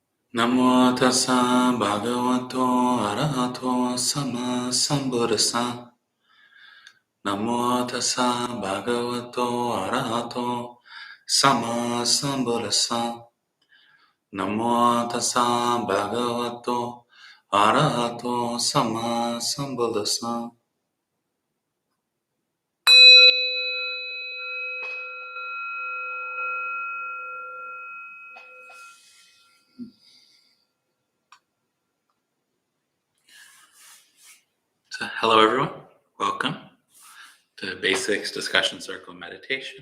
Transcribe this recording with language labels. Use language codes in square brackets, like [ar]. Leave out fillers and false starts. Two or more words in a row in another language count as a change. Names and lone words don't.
[pi] Namo tassa bhagavato arahato sama sambuddhassa. Namo tassa bhagavato arahato sama sambuddhassa. Namo tassa bhagavato arahato sama sambuddhassa. [en] So, hello everyone, welcome to Basics Discussion Circle Meditation.